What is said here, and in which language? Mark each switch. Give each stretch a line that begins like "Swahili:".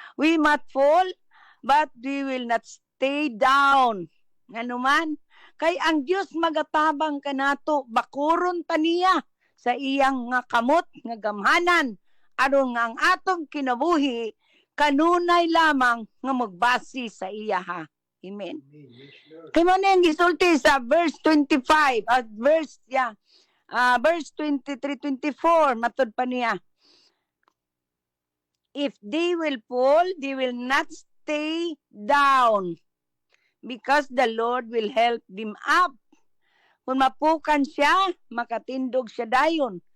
English: We might fall, but we will not stay down.
Cebuano: Nganuman, kay ang Dios magatabang kanato, bakuron ta niya sa iyang nga kamot nga gamhanan aron nga ang atong kinabuhi kanunay lamang nga magbasi sa iya ha. Amen. Kay mo na yung gisulti sa verse 25 at verse 23-24 matod pa niya.
English: If they will fall, they will not stay down because the Lord will help them up.
Cebuano: Kung mapukan siya, makatindog siya dayon.